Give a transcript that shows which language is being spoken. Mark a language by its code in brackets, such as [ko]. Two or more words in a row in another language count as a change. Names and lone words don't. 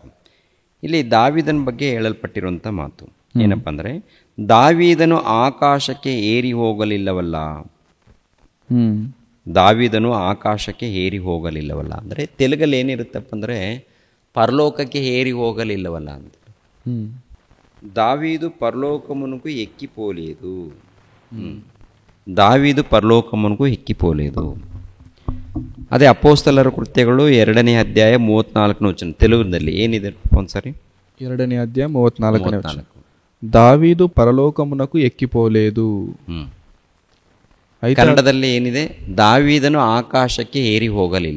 [kn] ಇಲ್ಲಿ ದಾವೀದನ ಬಗ್ಗೆ ಹೇಳಲ್ಪಟ್ಟಿರುವಂಥ ಮಾತು ಏನಪ್ಪ ಅಂದರೆ, ದಾವೀದನು ಆಕಾಶಕ್ಕೆ ಏರಿ ಹೋಗಲಿಲ್ಲವಲ್ಲ. ದಾವೀದನು ಆಕಾಶಕ್ಕೆ ಏರಿ ಹೋಗಲಿಲ್ಲವಲ್ಲ ಅಂದರೆ ತೆಲುಗಲ್ಲಿ ಏನಿರುತ್ತಪ್ಪ ಅಂದರೆ ಪರಲೋಕಕ್ಕೆ ಏರಿ ಹೋಗಲಿಲ್ಲವಲ್ಲ ಅಂತ. [te] దావీదు పరలోకమునకు ఎక్కిపోలేదు. దావీదు పరలోకమునకు ఎక్కిపోలేదు. [kn] ಅದೇ ಅಪೋಸ್ತಲರ ಕೃತ್ಯಗಳು 2ನೇ ಅಧ್ಯಾಯ 34ನೇ ವಚನ. ತೆಲುಗಿನಲ್ಲಿ ಏನಿದೆ ಒಂದ್ಸರಿ? 2ನೇ ಅಧ್ಯಾಯ 34ನೇ ವಚನ. [te] దావీదు పరలోకమునకు ఎక్కిపోలేదు. [kn] ಕನ್ನಡದಲ್ಲಿ ಏನಿದೆ? ದಾವೀದನು ಆಕಾಶಕ್ಕೆ ಏರಿ ಹೋಗಲಿಲ್ಲ.